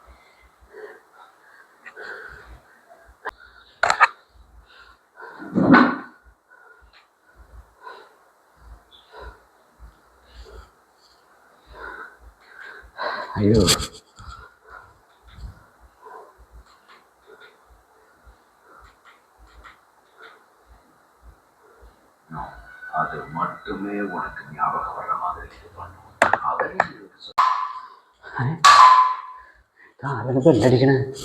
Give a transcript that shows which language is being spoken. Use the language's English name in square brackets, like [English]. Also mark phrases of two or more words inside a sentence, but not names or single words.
[Malayalam] അയ്യോ. [Tamil] அது மட்டுமே உனக்கு ஞாபகம் வர மாதிரி பண்ணும். [Malayalam] ആരാണ് ബെല്ലടിക്കണേ?